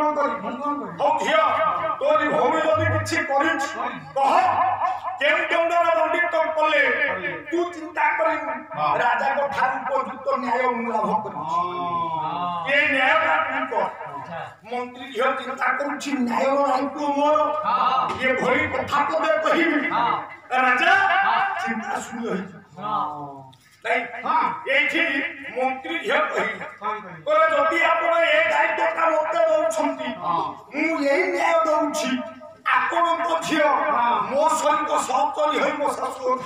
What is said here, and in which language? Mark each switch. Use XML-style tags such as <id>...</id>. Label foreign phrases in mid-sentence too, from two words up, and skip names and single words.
<or>କରିବି ହଉ ଝିଅ ତୋରି ଭଉଣୀ ଯଦି କିଛି କରିଛି କହ କେଉଁ ଦଣ୍ଡର ଦଣ୍ଡିତ କଲେ ତୁ ଚିନ୍ତା କରିବୁ ରାଜାଙ୍କ ଠାରୁ ଉପଯୁକ୍ତ ନ୍ୟାୟ ମୁଁ ଲାଭ କରିଛି ଏ ନ୍ୟାୟଟା ତୁ କର ମନ୍ତ୍ରୀ ଝିଅ ଚିନ୍ତା କରୁଛି ନ୍ୟାୟର ରାଇକୁ ମୋର ଏ ଭଳି କଥା ପଦେ କହିବି ରାଜା ଚିନ୍ତା ଶୂନ୍ୟ ହେଇଛି ଏଇଟି ମନ୍ତ୍ରୀ ଝିଅ କହିଲେ ଯଦି ଆପଣ ଏ ଦାୟିତ୍ୱଟା ମୋତେ ଦଉଛନ୍ତି ମୁଁ ଏଇ ନ୍ୟାୟ ଦଉଛି ଆପଣଙ୍କ ଝିଅ ମୋ ସହିତ ସହଚରୀ ହୋଇ ମୋ ଶାଶୁ</or>